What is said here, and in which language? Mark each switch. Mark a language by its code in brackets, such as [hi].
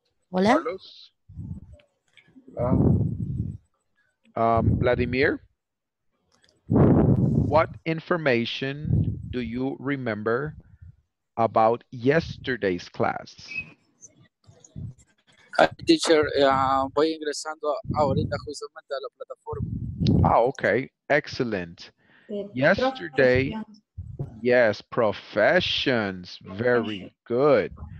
[es] hola. Carlos, Vladimir. [en] What information do you remember about yesterday's class? Hi, teacher. [es] Voy ingresando ahorita justamente a la plataforma. [en] Oh, okay, excellent. Yesterday, Professions. yes, professions, very good.